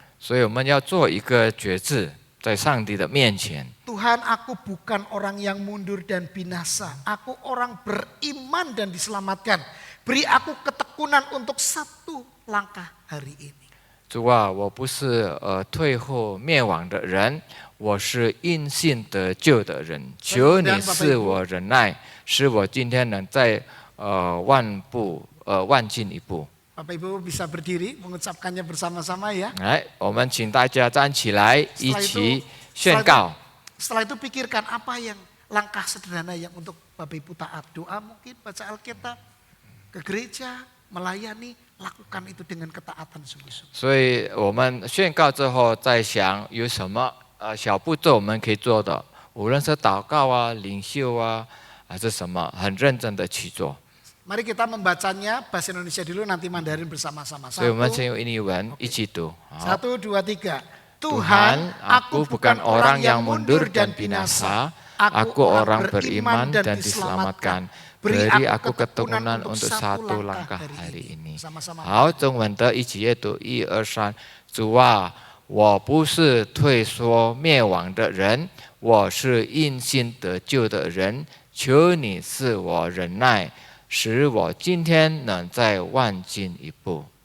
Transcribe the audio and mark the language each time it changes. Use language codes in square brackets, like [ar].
[zh] 所以我们要做一个决志，在上帝的面前。 [id] Tuhan, aku bukan orang yang mundur dan binasa. Aku orang beriman dan diselamatkan. Beri aku ketekunan untuk satu langkah hari ini. [zh] 主啊，我不是退后灭亡的人，我是因信得救的人。求你赐我忍耐，使我今天能在万进一步。 [id] Bapak Ibu bisa berdiri mengucapkannya bersama-sama ya. [zh] 来，我们请大家站起来，一起宣告。 [id] Setelah itu pikirkan apa yang langkah sederhana yang untuk Bapak Ibu taat. Doa mungkin, baca Alkitab, ke gereja, melayani, lakukan itu dengan ketaatan sungguh-sungguh. [zh] 所以我们宣告之后，再想有什么小步骤我们可以做的，无论是祷告啊、领袖啊，还是什么，很认真的去做。 [id] Mari kita membacanya bahasa Indonesia dulu, nanti Mandarin bersama-sama. [zh] 所以我们先用印尼文一起读。好， 1, 2, 3. [id] Tuhan, aku bukan orang yang mundur dan binasa. Aku orang beriman dan diselamatkan. Beri aku ketekunan untuk satu langkah hari ini. [zh] 好，中文的一起阅读，1、2、3。主啊，我不是退缩灭亡的人，我是因信得救的人。求你赐我忍耐，使我今天能再万进一步。